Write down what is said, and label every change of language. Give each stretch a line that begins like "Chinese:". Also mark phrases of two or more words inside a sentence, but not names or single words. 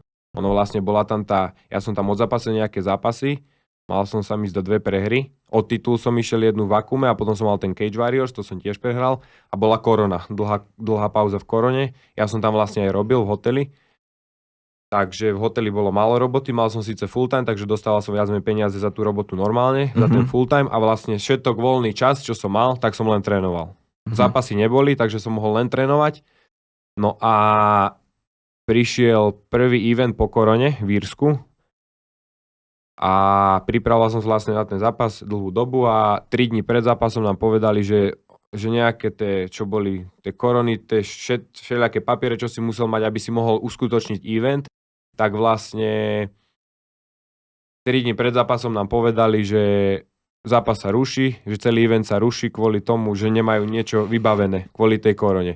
Slovak: Ono vlastne bola tam ja som tam odzápasil nejaké zápasy, mal som sa ísť do 2 prehry, od titul som išiel jednu v Vakuume a potom som mal ten Cage Warriors, to som tiež prehral a bola korona, dlhá pauza v korone. Ja som tam vlastne aj robil v hoteli, takže v hoteli bolo málo roboty, mal som síce
English: full time,
Slovak: takže dostával som viac menej peniaze za tú robotu normálne, za ten
English: full time
Slovak: a vlastne všetok voľný čas, čo som mal, tak som len trénoval. Zápasy neboli, takže som mohol len trénovať. No a prišiel prvý event po korone v Írsku a pripravoval som sa vlastne na ten zápas dlhú dobu a 3 dní pred zápasom nám povedali, že nejaké čo boli tie korony, všelijaké papiere, čo si musel mať, aby si mohol uskutočniť event, tak vlastne 3 dní pred zápasom nám povedali, že zápas sa ruší, že celý event sa ruší kvôli tomu, že nemajú niečo vybavené kvôli tej korone.